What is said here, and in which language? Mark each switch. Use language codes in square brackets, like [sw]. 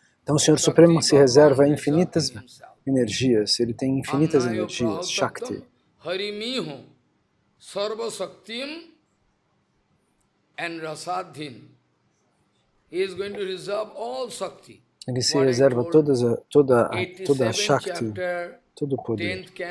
[pt] Então o Senhor Supremo se reserva infinitas energias, ele tem infinitas energias, Shakti. [sa] Harimiho Sarva Shaktim and Rasadhim. [en] He is going to reserve all Shakti. [pt] Ele se reserva toda a Shakti, todo o poder.